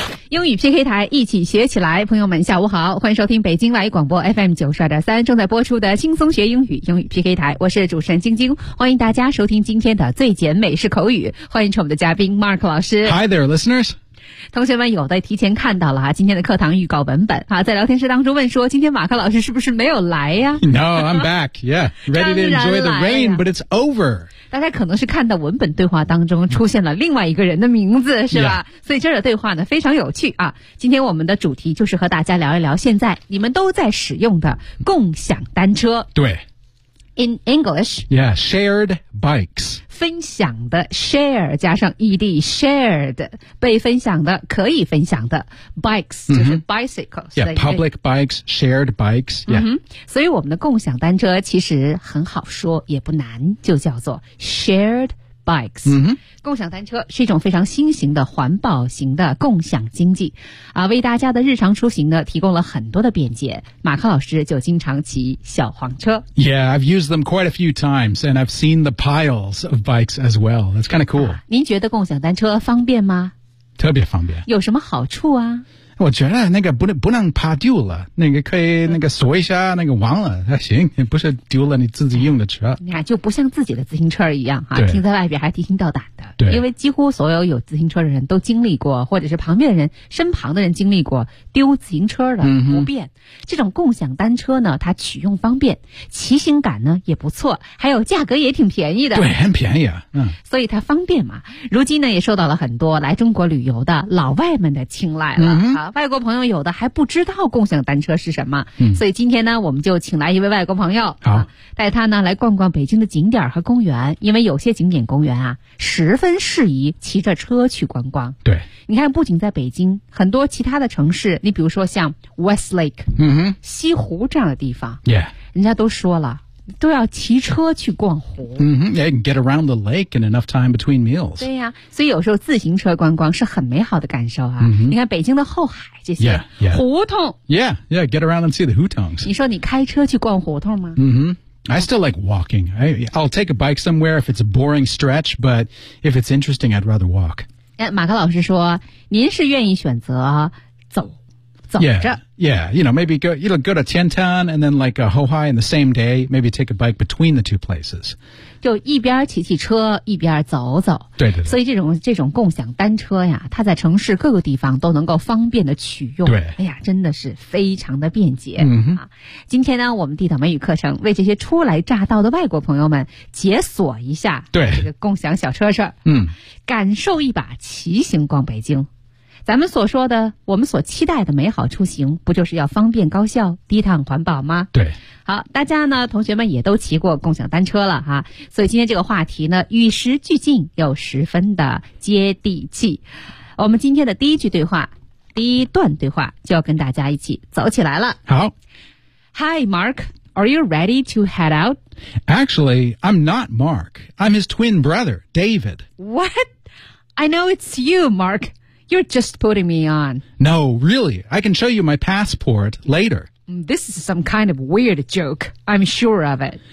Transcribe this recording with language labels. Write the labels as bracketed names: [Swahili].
[Chinese] 英语 PK 台，一起学起来。朋友们下午好，欢迎收听北京外语广播 FM 92.3正在播出的轻松学英语英语 PK 台，我是主持人晶晶，欢迎大家收听今天的最简美式口语，欢迎我们的嘉宾 Mark 老师。 [English] Hi there listeners。同学们有的提前看到了今天的课堂预告文本啊，在聊天室当中问说今天马克老师是不是没有来呀？ No, I'm back. Yeah, ready to enjoy the rain, but it's over. [Chinese] 大家可能是看到文本对话当中出现了另外一个人的名字是吧、 yeah. 所以这儿的对话呢非常有趣啊。今天我们的主题就是和大家聊一聊现在你们都在使用的共享单车。对。 [English] In English. Yeah, shared bikes. [Chinese] 分享的 share 加上 ed shared 被分享的可以分享的 bikes、mm-hmm. 就是 bicycles [English] yeah public bikes shared bikes yeah、mm-hmm. [Chinese] 所以我们的共享单车其实很好说也不难就叫做 shared bikes、 mm-hmm. 共享单车是一种非常新型的环保型的共享经济啊，为大家的日常出行呢提供了很多的便捷。马克老师就经常骑小黄车。 [English] Yeah, I've used them quite a few times and I've seen the piles of bikes as well. That's kind of cool、 [Chinese] 您觉得共享单车方便吗？特别方便。有什么好处啊？我觉得那个不能怕丢了，那个可以那个锁一下那个完了还行，不是丢了你自己用的车。你看就不像自己的自行车一样哈，停在外边还提心吊胆的。对。因为几乎所有有自行车的人都经历过，或者是旁边的人身旁的人经历过丢自行车的不便、嗯。这种共享单车呢它取用方便，骑行感呢也不错，还有价格也挺便宜的。对，很便宜啊。嗯。所以它方便嘛，如今呢也受到了很多来中国旅游的老外们的青睐了。嗯。外国朋友有的还不知道共享单车是什么、嗯、所以今天呢我们就请来一位外国朋友、啊、带他呢来逛逛北京的景点和公园，因为有些景点公园啊十分适宜骑着车去观光。对，你看不仅在北京，很多其他的城市，你比如说像 Westlake、嗯、西湖这样的地方、 yeah. 人家都说了都要骑车去逛湖。 Mm-hmm. [English] Yeah, you can get around the lake in enough time between meals. [Chinese] 对呀、啊，所以有时候自行车观光是很美好的感受啊。 Mm-hmm. 你看北京的后海这些 yeah, yeah. 胡同。 [English] Yeah, yeah, get around and see the hutongs. [Chinese] 你说你开车去逛胡同吗？ [English] 嗯哼。I still like walking. I'll take a bike somewhere if it's a boring stretch, but if it's interesting, I'd rather walk. [Chinese] 马克老师说，您是愿意选择走。 [English] Yeah, you know, maybe go to Tiantan and then like Hohai in the same day, maybe take a bike between the two places. [Chinese] 就一边骑骑车一边走走。对对对。所以这种共享单车呀，它在城市各个地方都能够方便的取用。对。哎呀真的是非常的便捷。嗯、啊。今天呢我们地道美语课程为这些初来乍到的外国朋友们解锁一下。对。这个共享小车车。嗯。感受一把骑行逛北京。咱们所说的我们所期待的美好出行不就是要方便高效低碳环保吗？对。好，大家呢同学们也都骑过共享单车了哈、啊。所以今天这个话题呢与时俱进又十分的接地气。我们今天的第一句对话第一段对话就要跟大家一起走起来了。好。 [English] Hi, Mark. Are you ready to head out? Actually, I'm not Mark. I'm his twin brother, David. What? I know it's you, Mark. You're just putting me on. No, really. I can show you my passport later. This is some kind of weird joke. I'm sure of it.